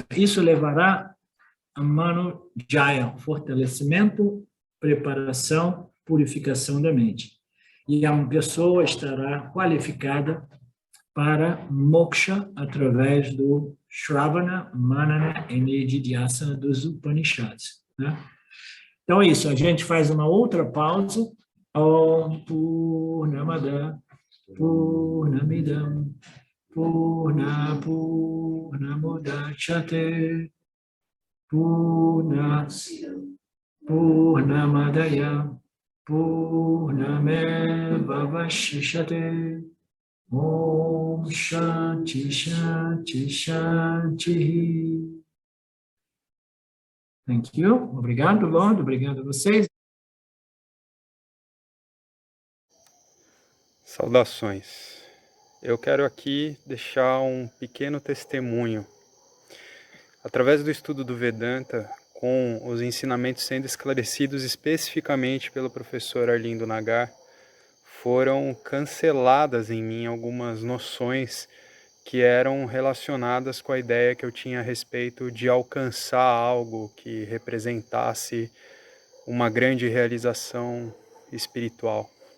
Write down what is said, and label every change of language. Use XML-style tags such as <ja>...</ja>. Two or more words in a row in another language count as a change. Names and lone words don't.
<pt>Isso levará a Manojaya, fortalecimento, preparação, purificação da mente. e a pessoa estará qualificada para moksha através do Shravana, Manana e Nididhyasana dos Upanishads, né? Então é isso, a gente faz uma outra pausa.</pt> <sa>ॐ पूर्णमद पूर्णमिदं पूर्ण पूर्णमुदच्यते पूर्णमादाय पूर्णमेव वशिष्यते ॐ शान्ति शान्ति शान्ति.</sa> <en>Thank you.</en> <pt>Obrigado, Lord. Obrigado a vocês. Saudações. Eu quero aqui deixar um pequeno testemunho. Através do estudo do Vedanta, com os ensinamentos sendo esclarecidos especificamente pelo professor Arlindo Nagar, foram canceladas em mim algumas noções que eram relacionadas com a ideia que eu tinha a respeito de alcançar algo que representasse uma grande realização espiritual.</pt>